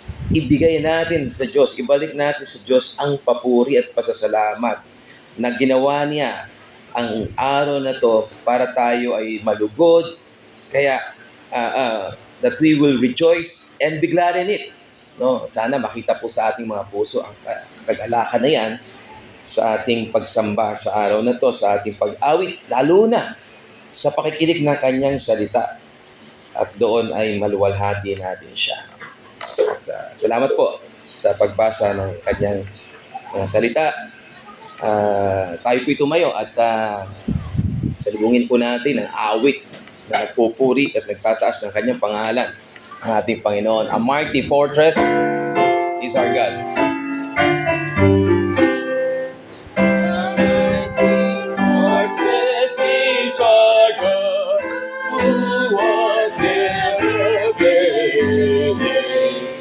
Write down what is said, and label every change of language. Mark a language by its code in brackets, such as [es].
[tl] Ibigay natin sa Diyos, ibalik natin sa Diyos ang papuri at pasasalamat na ginawa niya ang araw na to para tayo ay malugod. Kaya [en] that we will rejoice and be glad in it. [tl] No, sana makita po sa ating mga puso ang kagalakan na yan sa ating pagsamba sa araw na to, sa ating pag-awit, lalo na sa pakikinig ng kanyang salita. At doon ay maluwalhati natin siya. At, salamat po sa pagbasa ng kanyang salita. Tayo po'y tumayo at salubungin po natin ang awit na nagpupuri at nagtataas ng kanyang pangalan, ang ating Panginoon. [en] A mighty fortress is our God. A mighty fortress is our God, who was never failing.